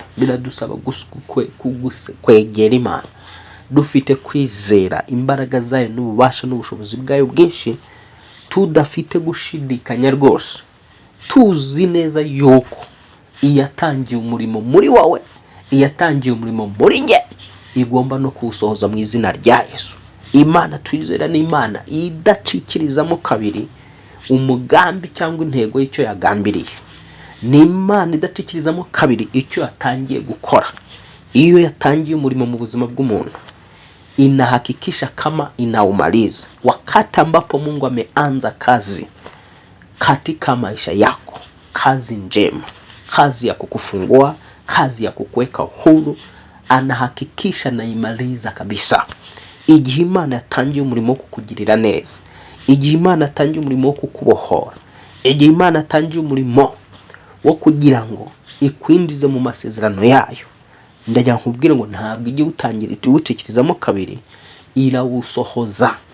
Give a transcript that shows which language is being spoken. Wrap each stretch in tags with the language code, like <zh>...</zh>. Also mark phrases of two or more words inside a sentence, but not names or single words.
<rw>Biradusaba kwegera Imana dufite kwizera imbaraga zayo n'ububasha n'ubushobozi bwayo bwinshi, tudafite gushidikanya rwose, tuzi neza yuko iyatangiye umurimo muri wawe, iyatangiye umurimo muri nge, igomba no kuwusohoza mu izina rya Yesu. Imana twizera ni Imana idacikirizamo kabiri umugambi cyangwa intego y'icyo yagambiriye. Ni Imana idacikirizamo kabiri icyo yatangiye gukora. Iyo yatangiye umurimo mu buzima bw'umuntu,</rw> <sw>inahakikisha kama inaumaliza. Wakati ambapo Mungu ameanza kazi katika maisha yako, kazi njema, kazi ya kukufungua, kazi ya kukuweka huru, anahakikisha na imaliza kabisa.</sw> <rw>Igihe Imana yatangiye umurimo wo kukugirira neza, igihe Imana yatangiye umurimo wo kukubohora, igihe Imana yatangiye umurimo wo kugira ngo ikwinjize mu masezerano yayo, ndagira nkubwire ngo ntabwo igihe utangira ituwucikirizamo kabiri, irawusohoza.</rw>